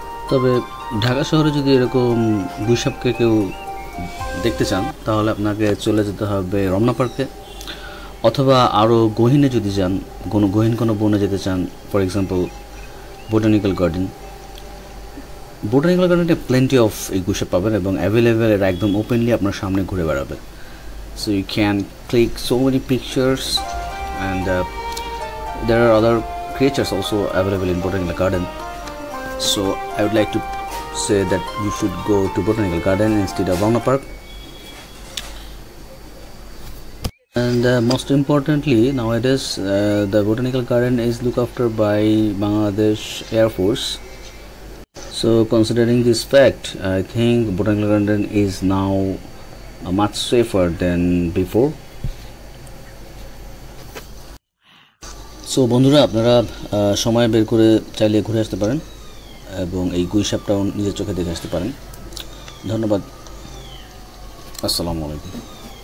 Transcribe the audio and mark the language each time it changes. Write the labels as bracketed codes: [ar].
[bn] তবে ঢাকা শহরে যদি এরকম গুইসাপকে কেউ দেখতে চান তাহলে আপনাকে চলে যেতে হবে রমনা পার্কে, অথবা আরও গহীনে যদি যান, গহীন কোনো বনে যেতে চান, ফর এক্সাম্পল বোটানিক্যাল গার্ডেনে প্লেন্টি অফ এই গুইসাপ পাবেন এবং অ্যাভেলেবেল, এরা একদম ওপেনলি আপনার সামনে ঘুরে বেড়াবে। [en] So you can click so many pictures and there are other creatures also available in Botanical Garden. So I would like to say that you should go to Botanical Garden instead of Rana Park. And most importantly, nowadays the Botanical Garden is looked after by Bangladesh Air Force. So considering this fact, I think Botanical Garden is now much safer than before. [bn] So বন্ধুরা, আপনারা সময় বের করে চাইলে ঘুরে আসতে পারেন এবং এই গুইসাপটাও নিজের চোখে দেখে আসতে পারেন। ধন্যবাদ। আসসালামু আলাইকুম।